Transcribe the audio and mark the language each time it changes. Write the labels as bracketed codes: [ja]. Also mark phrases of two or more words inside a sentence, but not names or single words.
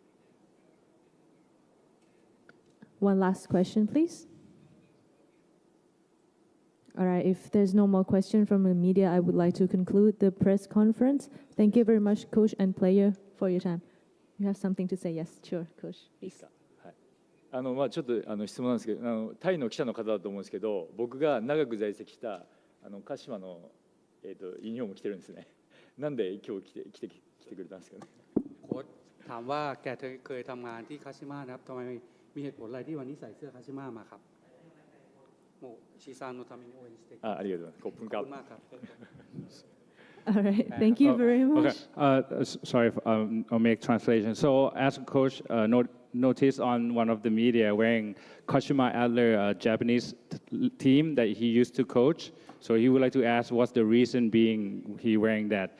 [en] One last question, please. All right, if there's no more question from the media, I would like to conclude the press conference. Thank you very much, coach and player, for your time. You have something to say? Yes, sure, coach, please. [ja] ちょっと質問なんですけど、タイの記者の方だと思うんですけど、僕が長く在籍した鹿島のユニフォーム着てるんですね。なんで今日来てくれたんですかね。 [th] โค้ชถามว่าแกเคยทำงานที่คาชิมะนะครับทำไมมีเหตุผลอะไรที่วันนี้ใส่เสื้อคาชิมะมาครับ โมชิซานโนทามิโอเอ็นสเต็ก [ja] ありがとうございます。 [th] ขอบคุณครับ ขอบคุณมากครับ [en] All right, thank you very much. Okay. Sorry, I'll make translation. So, as a coach, noticed on one of the media wearing Kashima Adler, Japanese team that he used to coach. So he would like to ask, what's the reason being he wearing that?